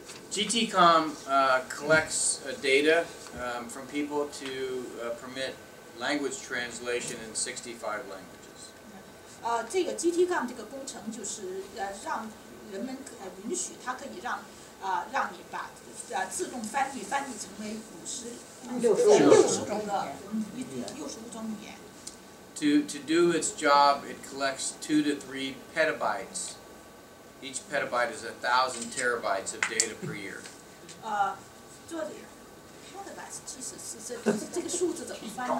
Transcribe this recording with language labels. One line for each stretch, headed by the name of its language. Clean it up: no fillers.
English: GTCom collects data from people to permit language translation in 65 languages.
Chinese: 这个 GTCom 这个工程就是让人们允许它可以让你把自动翻译成为65种语言。
English: To do its job, it collects 2 to 3 petabytes. Each petabyte is 1,000 terabytes of data per year.
Chinese: 做petabytes 其实是这个数字怎么翻呢？